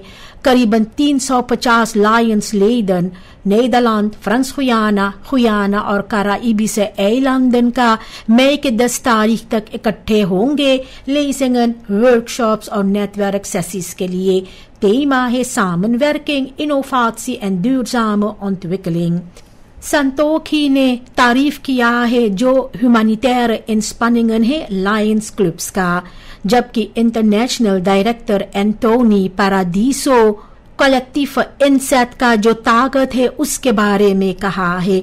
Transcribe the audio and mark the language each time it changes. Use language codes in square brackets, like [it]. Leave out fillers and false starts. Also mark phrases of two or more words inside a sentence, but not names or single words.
[hns] करीबन 350 लायंस लेडन नीदरलैंड, फ्रांस गुयाना और कराइबी से एलंदन का मई के 10 तारीख तक इकट्ठे होंगे लेसिंगन वर्कशॉप्स और [en] network sessions [hns] के लिए। [nl] Thema है samenwerking, innovatie en duurzame ontwikkeling। [hns] संतोखी ने तारीफ किया है जो [nl] humanitaire inspanningen [hns] है लायंस क्लब्स का, जबकि [en] international director [hns] एंटोनी पारादीसो [nl] collectieve inzet [hns] का जो ताकत है उसके बारे में कहा है।